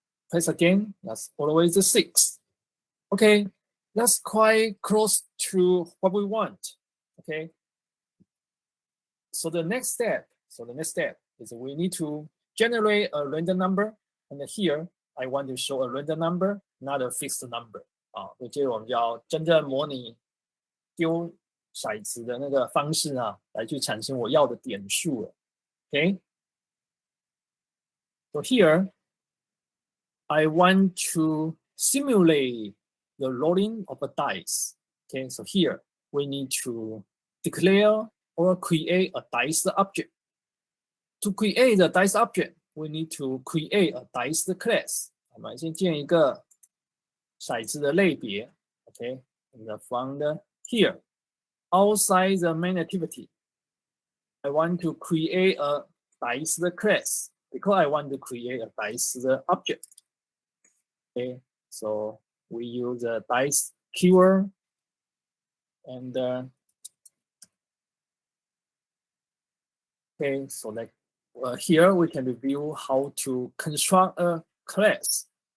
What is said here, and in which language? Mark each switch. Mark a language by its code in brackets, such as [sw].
[en] Press again, that's always the 6. Okay, that's quite close to what we want. Okay, so the next step is we need to generate a random number, and here I want to show a random number, not a fixed number. [zh] 所以接着我们就要真正模拟丢骰子的那个方式啊，来去产生我要的点数了。 [en] Okay, so here I want to simulate the rolling of a dice. Okay, so here we need to declare or create a dice object. To create the dice object, we need to create a dice class. [zh] 我们先建一个骰子的类别。 [en] Okay, and from here, outside the main activity, I want to create a dice class because I want to create a dice object. Okay, so we use the dice keyword, and okay, so like here we can review how to construct a class.